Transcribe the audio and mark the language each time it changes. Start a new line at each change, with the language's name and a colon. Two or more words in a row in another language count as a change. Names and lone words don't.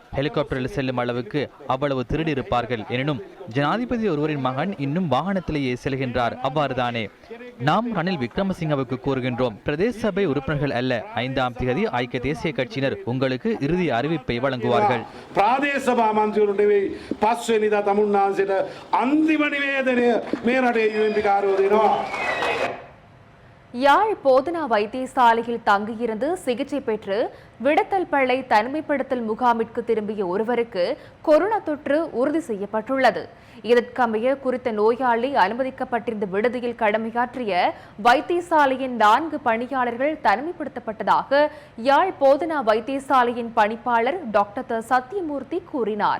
Tamil: ஹெலிகாப்டரில் செல்லும் அளவுக்கு அவ்வளவு திருடி இருப்பார்கள். எனினும் ஜனாதிபதி ஒருவரின் மகன் இன்னும் வாகனத்திலேயே செல்கின்றார். அவ்வாறுதானே நாம் ரணில் விக்ரமசிங்கவுக்கு கூறுகின்றோம். பிரதேச சபை உறுப்பினர்கள் அல்ல, 5ஆம் தேதி ஐக்கிய தேசிய கட்சியினர் உங்களுக்கு இறுதி அறிவிப்பை வழங்குவார்கள்.
Sinhala: ප්‍රාදේශ සභා මන්ත්‍රීවරුන්ට නෙවෙයි 5 වෙනිදා තමුන්නාන්සේට අන්තිම නිවේදනය මේ රටේ UMP කාර්යෝ දෙනවා.
Tamil: யாழ் போதனா வைத்தியசாலையில் தங்கியிருந்து சிகிச்சை பெற்று விடத்தல் பள்ளை தனிமைப்படுத்தல் முகாமிற்கு திரும்பிய ஒருவருக்கு கொரோனா தொற்று உறுதி செய்யப்பட்டுள்ளது. இதற்கமைய குறித்த நோயாளி அனுமதிக்கப்பட்டிருந்த விடுதியில் கடமையாற்றிய வைத்தியசாலையின் 4 பணியாளர்கள் தனிமைப்படுத்தப்பட்டதாக யாழ் போதனா வைத்தியசாலையின் பணிப்பாளர் டாக்டர் சத்தியமூர்த்தி கூறினார்.